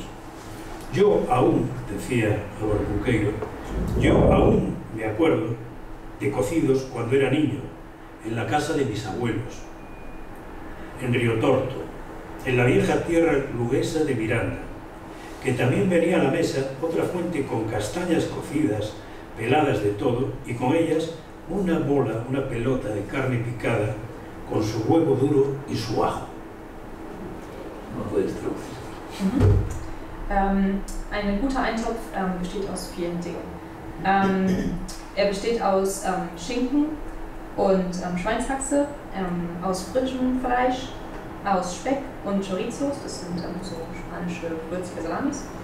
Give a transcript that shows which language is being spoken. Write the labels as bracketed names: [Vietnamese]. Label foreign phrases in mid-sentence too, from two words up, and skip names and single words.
[Spanish] Yo aún, decía Álvaro Cunqueiro, yo aún me acuerdo de cocidos cuando era niño, en la casa de mis abuelos, en Río Torto, en la vieja tierra luguesa de Miranda, que también venía a la mesa otra fuente con castañas cocidas, peladas de todo, y con ellas una bola, una pelota de carne picada, con su huevo duro y su ajo. No puedes traducir. [German] Ein guter Eintopf besteht aus vielen Dingen. Er besteht aus Schinken und Schweinshaxe, aus frischem Fleisch, aus Speck und Chorizos, das sind so spanische würzige Salamis.